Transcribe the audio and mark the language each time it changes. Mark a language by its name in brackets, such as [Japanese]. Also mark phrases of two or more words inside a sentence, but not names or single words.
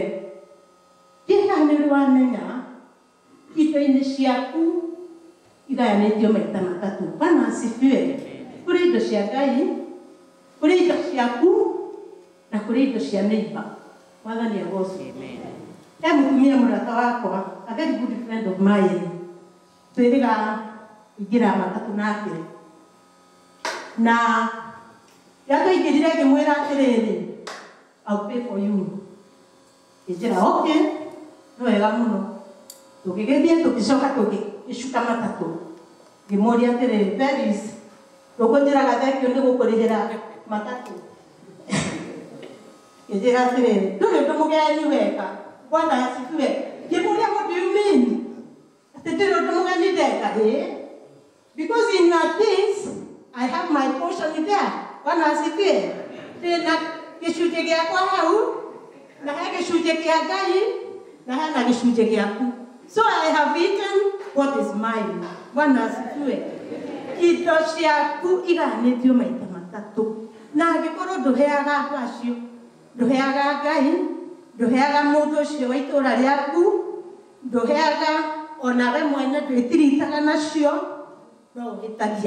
[Kikuyu] Ndiĩka nĩ wamenya indo-inĩ ciaku igayanĩtio maita matatũ. [Swahili] Bwana asifiwe. [Kikuyu] Kũrĩ indo cia Ngai, kũrĩ indo ciaku na kũrĩ indo cia neighbor. Mwathani agocwo. He mũtumia mũrata wakwa, [English] a very good friend of mine, [Kikuyu] twĩrĩga ingĩra matatũ nake, na yatũingĩrire ngĩmwĩra atĩrĩrĩ, [English] I'll pay for you. [Kikuyu] Ngĩnjĩra okay, nĩ wega mũno. Tũgĩgĩthiĩ tũgĩcoka tũgĩcuka matatũ, ngĩmũũria atĩrĩrĩ, Peris, tũkũnjĩraga thengio nĩ gũkũrĩhĩra matatũ? Ngĩnjĩra atĩrĩrĩ, ndũrĩ ũndũ mũgeni weka. [Swahili] Bwana asifiwe. [Kikuyu] Ngĩmũũria, [English] what do you mean? [Kikuyu] Atĩ ndũrĩ ũndũ mũgeni ndeka? [English] Because in your things I have my portion there. [Swahili] Bwana asifiwe. [Kikuyu] Ndĩna gĩcunjĩ gĩakwa hau, na he gĩcunjĩ kĩa Ngai, na hena gĩcunjĩ gĩaku. [English] So I have eaten what is mine. [Swahili] Bwana asifiwe. [Kikuyu] Indo ciaku igayanĩtio maita matatũ. Na angĩkorwo ndũheaga andũ acio, ndũheaga Ngai, ndũheaga mũndũ ũcio wa itũũra rĩaku, ndũheaga ona we mwene ndwĩtiritaga nacio, no ũhĩtagia.